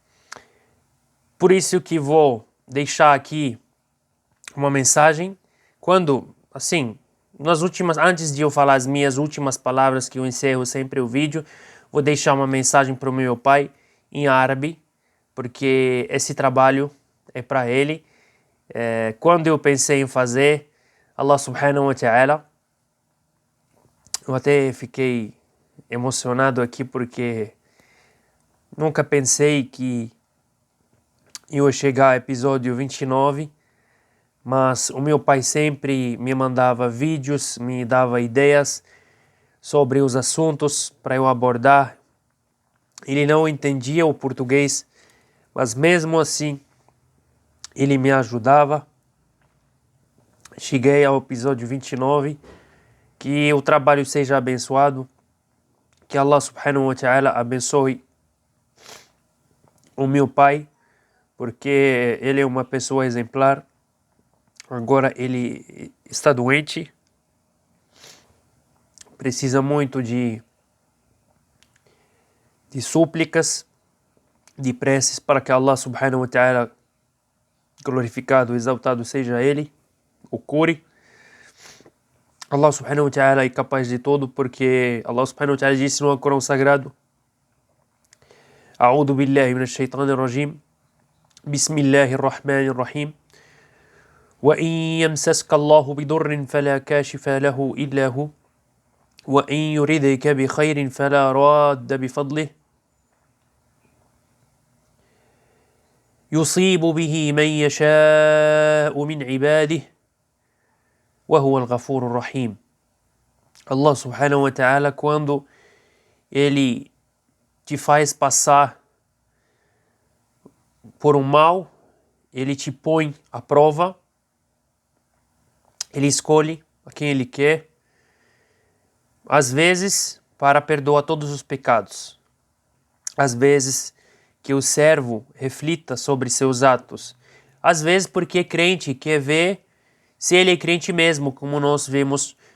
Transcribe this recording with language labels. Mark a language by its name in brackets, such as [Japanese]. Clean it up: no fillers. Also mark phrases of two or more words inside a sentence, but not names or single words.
[Portuguese] Por isso que vou deixar aqui uma mensagem, quando, assim, antes de eu falar as minhas últimas palavras, que eu encerro sempre o vídeo, vou deixar uma mensagem para o meu pai em árabe, porque esse trabalho é para ele. Quando eu pensei em fazer, [Arabic] الله سبحانه وتعالى, [Portuguese] eu até fiquei emocionado aqui, porque nunca pensei que eu ia chegar ao episódio 29, mas o meu pai sempre me mandava vídeos, me dava ideias sobre os assuntos para eu abordar. Ele não entendia o português, mas mesmo assim ele me ajudava. Cheguei ao episódio 29, que o trabalho seja abençoado, que [Arabic] الله سبحانه وتعالى [Portuguese] abençoe o meu pai, porque ele é uma pessoa exemplar. Agora ele está doente, precisa muito de súplicas, de preces para que [Arabic] الله سبحانه وتعالى, [Portuguese] glorificado, exaltado seja ele, o cure. [Arabic] الله سبحانه وتعالى [Portuguese] é capaz de tudo, porque [Arabic] الله سبحانه وتعالى [Portuguese] disse no Corão Sagrado: [Arabic] أعوذ بالله من الشيطان الرجيم بسم الله الرحمن الرحيم, وَإِنْ يَمْسَسْكَ اللَّهُ بِضُرٍّ فَلَا كَاشِفَ لَهُ إِلَّا هُوَ وَإِنْ يُرِدْكَ بِخَيْرٍ فَلَا رَادَّ بِفَضْلِهِ يُصِيبُ بِهِ مَنْ يَشَاءُ مِنْ عِبَادِهِ وَهُوَ الْغَفُورُ الرَّحِيمُ. الله سبحانه وتعالى, [Portuguese] quando ele te faz passar por um mal, ele te põe à prova, ele escolhe a quem ele quer, às vezes para perdoar todos os pecados, às vezes que o servo reflita sobre seus atos, às vezes porque é crente, quer ver se ele é crente mesmo, como nós vimos